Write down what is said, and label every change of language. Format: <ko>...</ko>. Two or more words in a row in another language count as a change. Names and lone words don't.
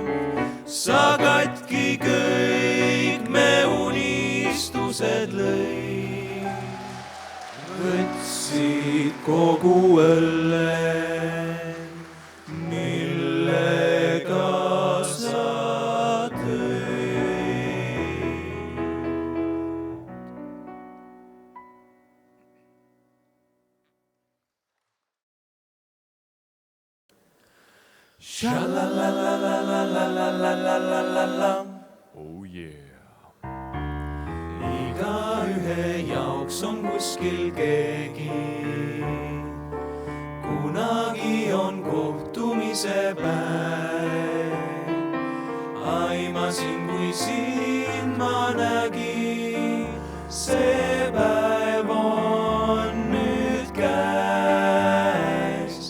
<et>Sa katki kõik me unistused lõid, võtsid kogu õlle, millega sa tõid. Sha-la-la-la-la-la-la-la-la-la-la.</et> <en>Oh yeah.</en> <et>Igaühe jaoks on kuskil keegi, kunagi on kohtumise päev. Aimasin, kui sind ma nägin, see päev on nüüd käes.</et>